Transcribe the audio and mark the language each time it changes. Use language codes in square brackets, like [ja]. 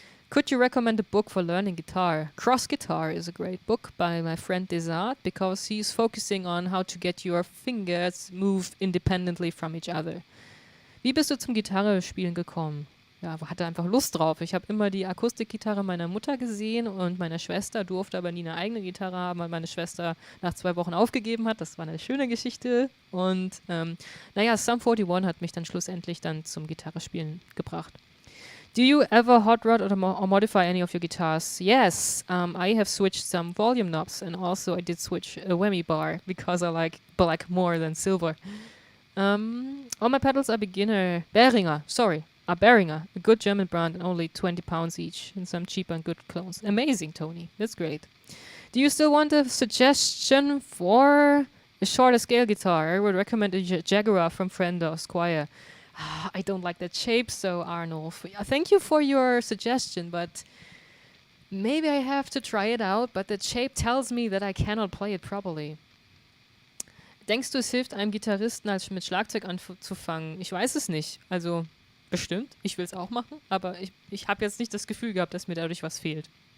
[en] Could you recommend a book for learning guitar? Cross Guitar is a great book by my friend Desart because he's focusing on how to get your fingers move independently from each other. [de] Wie bist du zum Gitarrespielen gekommen? Ja, hatte einfach Lust drauf. Ich habe immer die Akustikgitarre meiner Mutter gesehen und meiner Schwester durfte aber nie eine eigene Gitarre haben, weil meine Schwester nach 2 Wochen aufgegeben hat. Das war eine schöne Geschichte. Und Sum 41 hat mich dann schlussendlich zum Gitarrespielen gebracht. [en] Do you ever hot rod or modify any of your guitars? Yes, I have switched some volume knobs and also I did switch a whammy bar because I like black more than silver. All my pedals are Behringer, a good German brand and only 20 pounds each and some cheap and good clones. Amazing, Tony. That's great. Do you still want a suggestion for a shorter scale guitar? I would recommend a Jaguar from Fender or Squier. I don't like that shape, so Arnulf. Thank you for your suggestion, but maybe I have to try it out, but that shape tells me that I cannot play it properly. [de] Denkst du, es hilft einem Gitarristen, als mit Schlagzeug anzufangen? Ich weiß es nicht. Also, bestimmt. Ich will es auch machen. Aber ich habe jetzt nicht das Gefühl gehabt, dass mir dadurch was fehlt.